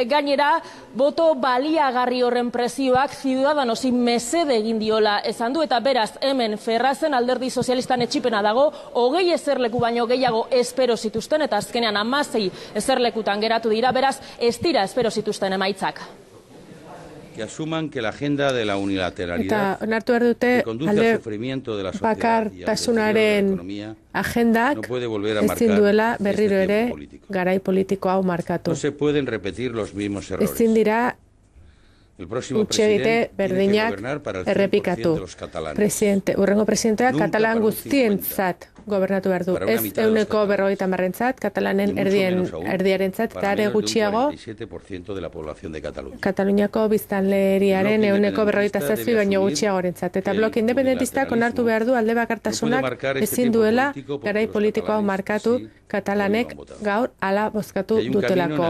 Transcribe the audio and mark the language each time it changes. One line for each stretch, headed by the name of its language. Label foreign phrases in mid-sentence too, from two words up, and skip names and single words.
Basque: Gainera, boto baliagarri horren presioak Ciudadanosi mesede egin diola esan du, eta beraz hemen Ferrazen alderdi sozialistan etxipena dago, 20 eserleku baino gehiago espero zituzten, eta azkenean 16 eserlekutan geratu dira, beraz ez dira espero zituzten emaitzak.
Spanish: Que asuman que la agenda de la unilateralidad que conduce al sufrimiento de la sociedad y al deterioro de la economía no puede volver a marcar
Basque: berriro ere garai politiko hau markatu.
Spanish: No se pueden repetir los mismos errores.
Basque: Ezin dira
Spanish: el próximo presidente tiene que gobernar para el 100% de los catalanes.
Basque: Urrengo presidenteak Katalan guztientzat gobernatu behar du. Ez 150%, Katalanen erdiarentzat, eta are gutxiago Kataluniako biztanleriaren 157 baino gutxiagorentzat. Eta bloke independentistak onartu behar du alde bakartasunak ezin duela garai politikoa markatu Katalanek gaur ala bozkatu dutelako.